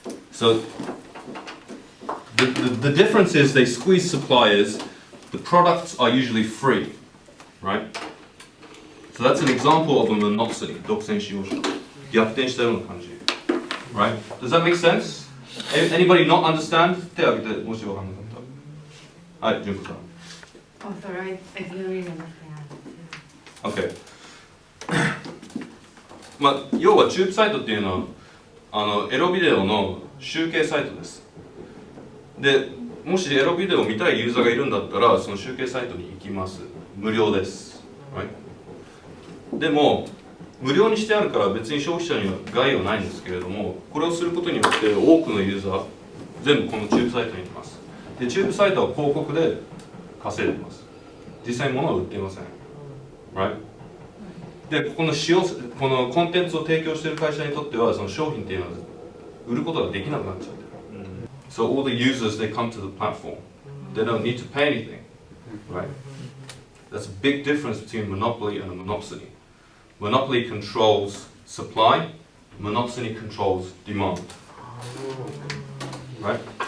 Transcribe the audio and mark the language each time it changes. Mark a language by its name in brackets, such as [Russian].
[English] So the difference is they squeeze suppliers. The products are usually free, right? So that's an example of a monopsony, 独占使用者. [Japanese] 逆転したような感じ. [English] Right? Does that make sense? Anybody not understand? [Japanese] 手を挙げてもし分かんなかった。はい、純子さん。 [English] Oh, sorry, I didn't really understand. Okay. [Japanese] まあ、要はチューブサイトっていうのはエロビデオの集計サイトです。で、もしエロビデオを見たいユーザーがいるんだったらその集計サイトに行きます。無料です。Right? でも無料にしてあるから別に消費者には害はないんですけれども、これをすることによって多くのユーザー全部このチューブサイトに行きます。で、チューブサイトは広告で稼いでいます。実際に物は売っていません。 Right? で、このコンテンツを提供している会社にとってはその商品っていうのは売ることができなくなっちゃってる。 [English] So all the users, they come to the platform. They don't need to pay anything. Right? That's a big difference between monopoly and a monopsony. Monopoly controls supply, monopsony controls demand. Right?